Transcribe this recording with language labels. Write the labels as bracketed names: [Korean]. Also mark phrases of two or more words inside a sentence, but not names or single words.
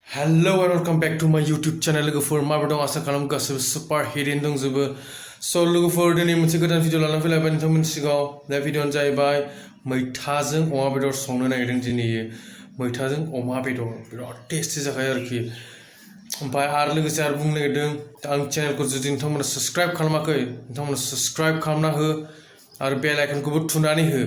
[English] Hello and welcome back to my YouTube channel. [Bodo] लोगोफोर माबोरै दं आसा खालामो गासैबो सुपार हिटैनो दंजोबो। स' लोगोफोर दिनै मोनसे गोदान भिडिअ लानानै फैलायबाय नोंथांमोननि सिगाङाव। बे भिडिअआनो जाहैबाय मैथाजों अमा बेदर संनो नागिरदों दिनै। मैथाजों अमा बेदर बिराद टेस्टि जाखायो आरोखि। ओमफ्राय आरो लोगोसे आरो बुंनो नागिरदों आंनि चेनेलखौ जुदि नोंथांमोना साबस्क्राइब खालामाखै नोंथांमोना साबस्क्राइब खालामना हो आरो [English] bell icon [Bodo] थुनानै हो।